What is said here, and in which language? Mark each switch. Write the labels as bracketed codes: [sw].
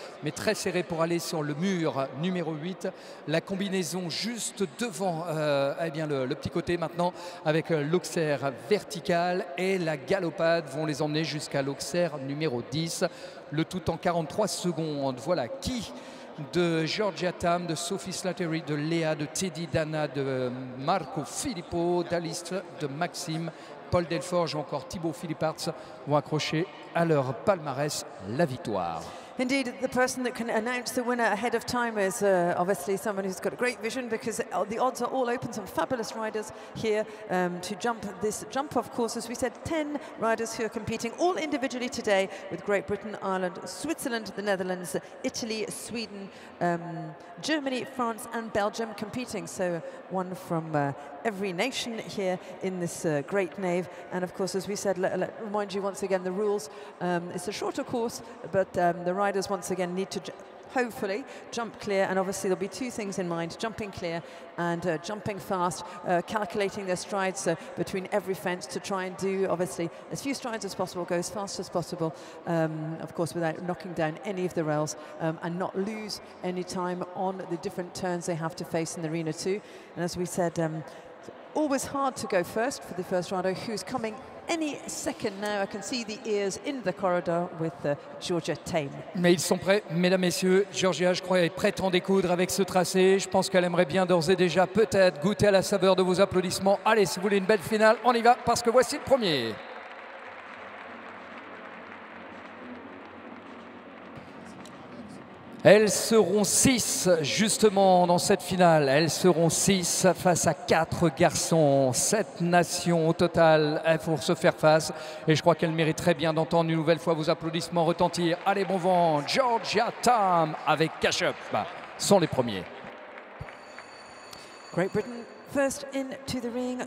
[fr] mais très serré pour aller sur le mur numéro 8, la combinaison juste devant le petit côté maintenant avec l'Auxerre vertical et la galopade vont les emmener jusqu'à l'Auxerre numéro 10, le tout en 43 secondes. Voilà qui de Georgia Tam, de Sophie Slattery, de Léa, de Teddy Dana, de Marco Filippo, d'Alice, de Maxime, Paul Delforge ou encore Thibaut Philipparts vont accrocher à leur palmarès la victoire. [en] Indeed, the person that can announce the winner ahead of time is obviously someone who's got a great vision, because the odds are all open. Some fabulous riders here to jump this jump-off course. As we said, 10 riders who are competing all individually today, with Great Britain, Ireland, Switzerland, the Netherlands, Italy, Sweden, Germany, France and Belgium competing. So one from every nation here in this great nave. And of course, as we said, let remind you once again the rules. It's a shorter course, but the riders once again need to hopefully jump clear, and obviously there'll be two things in mind: jumping clear and jumping fast, calculating their strides between every fence to try and do obviously as few strides as possible, go as fast as possible, of course without knocking down any of the rails, and not lose any time on the different turns they have to face in the arena too. And as we said, always hard to go first for the first rider, who's coming any second now. I can see the ears in the corridor with Georgia Tame. [fr] Mais ils sont prêts, mesdames, messieurs. Georgia, je crois, est prête à en découdre avec ce tracé. Je pense qu'elle aimerait bien d'ores et déjà peut-être goûter à la saveur de vos applaudissements. Allez, si vous voulez une belle finale, on y va, parce que voici le premier. Elles seront 6 justement dans cette finale. Elles seront 6 face à 4 garçons. 7 nations au total pour se faire face. Et je crois qu'elles méritent très bien d'entendre une nouvelle fois vos applaudissements retentir. Allez, bon vent. Georgia Tame avec Cash Up sont les premiers. [en] Great Britain first into the ring.